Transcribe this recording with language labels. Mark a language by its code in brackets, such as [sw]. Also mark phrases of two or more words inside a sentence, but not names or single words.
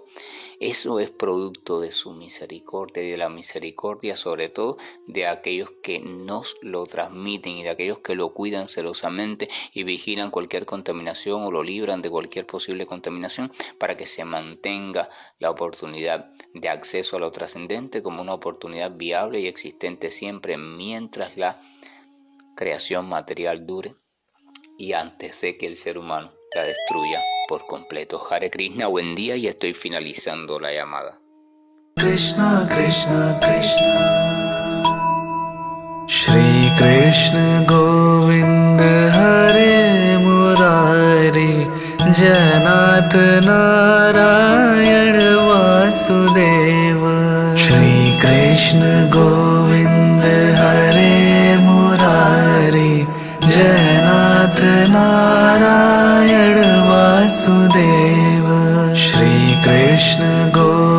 [es] Eso es producto de su misericordia y de la misericordia sobre todo de aquellos que nos lo transmiten y de aquellos que lo cuidan celosamente y vigilan cualquier contaminación o lo libran de cualquier posible contaminación para que se mantenga la oportunidad de acceso a lo trascendente como una oportunidad viable y existente siempre mientras la creación material dure y antes de que el ser humano la destruya por completo. [sa] Hare Krishna, [es] buen día, y estoy finalizando la llamada. [sa] Krishna Krishna Krishna Shri Krishna Govind Hare Murari Janat Narayan Vasudeva Shri Krishna Govind Hare Murari Janat Narayan Vasudeva Shri Krishna Govind